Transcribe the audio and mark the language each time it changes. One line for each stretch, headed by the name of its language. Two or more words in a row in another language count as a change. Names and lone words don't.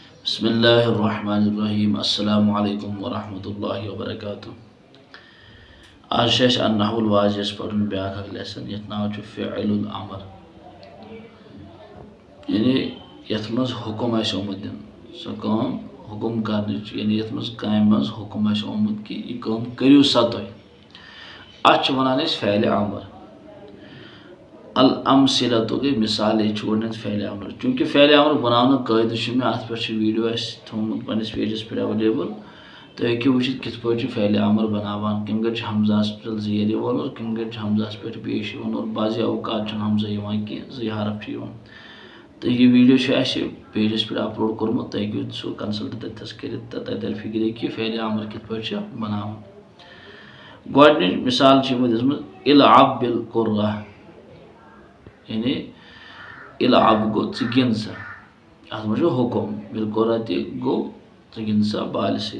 Arabic: بسم الله الرحمن الرحيم السلام عليكم ورحمة الله وبركاته.
Kashmiri: आज नहुल वाज़ियस पढ़न ब्याक लेसन यथ नाव
Arabic: فعل الأمر,
Kashmiri: यानी यथ मज हुकुम आस ओमुत दिन सो काम हुकुम करनिच, यानी यथ मज काम मज हुकुम आस ओमुत कि यह काम करियो सा तुह, अत वनान
Arabic: فعل أمر. الأمثلة
Kashmiri: गई मिसाल गोडनेथ
Arabic: فعل أمر,
Kashmiri: चूँकि
Arabic: فعل أمر
Kashmiri: बनाने कायद मे अत पे वीडियो थोमुत पन्निस पेजस पे अवेलेबल, तो हेकियो वुचित किथ पॉइंट
Arabic: فعل أمر
Kashmiri: बनावान, कम गट हमजास पे ज़ेर यिवान और कम गट हमजास पे पेश यिवान और बाज़ औकात हमजा यिवान कि ज़ हरफ यिवान। तो यह वीडियो पेजस पे अपलोड कोर्मुत, तो हेकियो सो कंसल्ट तथस करित, तो तत फिक्र कि
Arabic: فعل أمر
Kashmiri: किथ पॉइंट बनावान। गोडनिच मिसाल यमो दिसमत
Arabic: العب بالكرة,
Kashmiri: यानी इलअब गो ज़ गिन सा, अत मज हुकुम
Arabic: بالكرة
Kashmiri: गो ज़ गिन सा बाल सत।